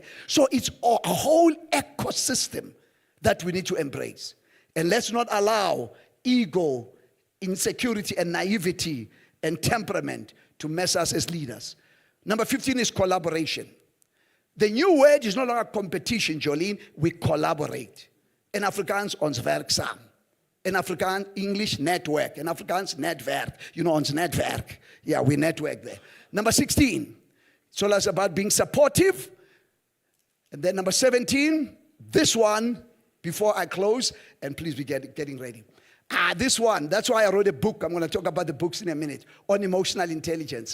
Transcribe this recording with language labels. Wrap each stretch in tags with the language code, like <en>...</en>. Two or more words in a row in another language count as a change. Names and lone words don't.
<en>So it's a whole ecosystem that we need to embrace. And let's not allow ego, insecurity, and naivety, and temperament to mess us as leaders. Number 15 is collaboration. The new word is no longer competition, Jolene. We collaborate.</en> <af>In Afrikaans, ons werk saam.</af> <en>In Afrikaans, English, network. In Afrikaans, netwerk. You know,</en> <af>ons netwerk.</af> <en>Yeah, we network there. Number 16, it's all about being supportive. And then number 17, this one, before I close, and please be getting ready. This one, that's why I wrote a book. I'm going to talk about the books in a minute, on emotional intelligence.</en>